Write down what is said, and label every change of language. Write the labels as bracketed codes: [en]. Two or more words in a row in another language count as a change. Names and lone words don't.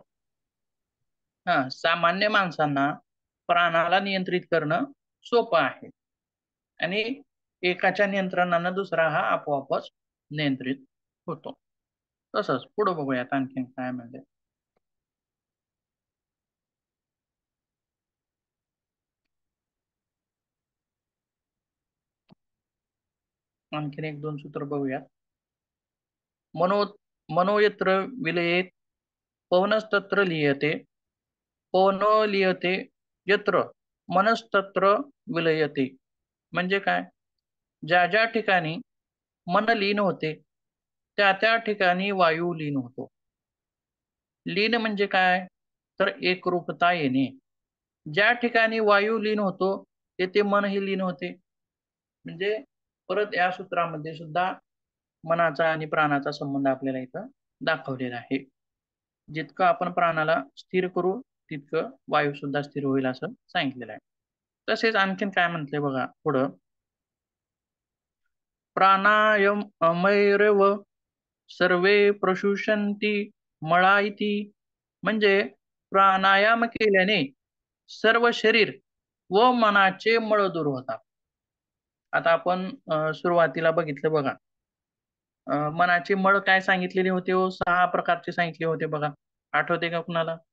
[mr] हा, सामान्य माणसांना प्राणाला नियंत्रित करणं सोपं आहे आणि एकाच्या नियंत्रणानं दुसरा हा आपोआपच नियंत्रित होतो. तसंच पुढे बघूयात आणखीन काय म्हणजे. आणखीन एक दोन सूत्र बघूयात. [sa] मनो मनोयत्र विलयेत पवनस्तत्र लियते, पवनो लियते यत्र मनस्तत्र विलयते. [mr] म्हणजे काय? ज्या ज्या ठिकाणी मन लीन होते त्या त्या ठिकाणी वायू लीन होतो. लीन म्हणजे काय? तर एकरूपता येणे. ज्या ठिकाणी वायू लीन होतो तेथे मनही लीन होते. म्हणजे परत या सूत्रामध्ये सुद्धा मनाचा आणि प्राणाचा संबंध आपल्याला इथं दाखवलेला आहे. जितकं आपण प्राणाला स्थिर करू तितकं वायू सुद्धा स्थिर होईल असं सांगितलेलं आहे. तसेच आणखीन काय म्हटलंय बघा पुढं. [sa] प्राणायामैरव सर्वे प्रशुषन्ति मळा इति. [mr] म्हणजे प्राणायाम केल्याने सर्व शरीर व मनाचे मळ दूर होतात. आता आपण सुरुवातीला बघितलं बघा. मनाचे मळ काय सांगितलेले होते हो? 6 प्रकारचे सांगितले होते बघा. आठवते का कुणाला?